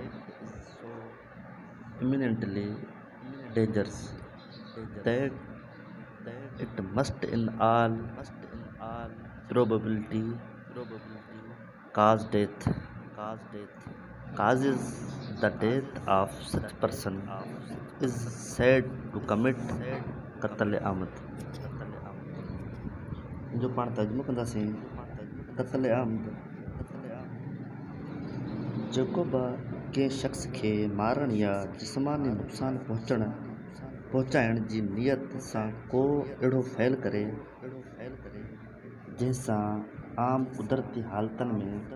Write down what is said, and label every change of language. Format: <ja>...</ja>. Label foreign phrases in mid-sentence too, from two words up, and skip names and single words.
<en>imminently dangerous that it must in all probability cause death, causes the death of such person is said to commit</en> <sd>कत्ल आमद। जो पाण तर्जुमो कंदासीं कत्ल आमद जेको बि कंहिं शख़्स खे मारण या जिस्मानी नुक़सान पहुचाइण जी नियत सां को अहिड़ो फ़इल करे जंहिंसां आम कुदरती हालतुनि में</sd>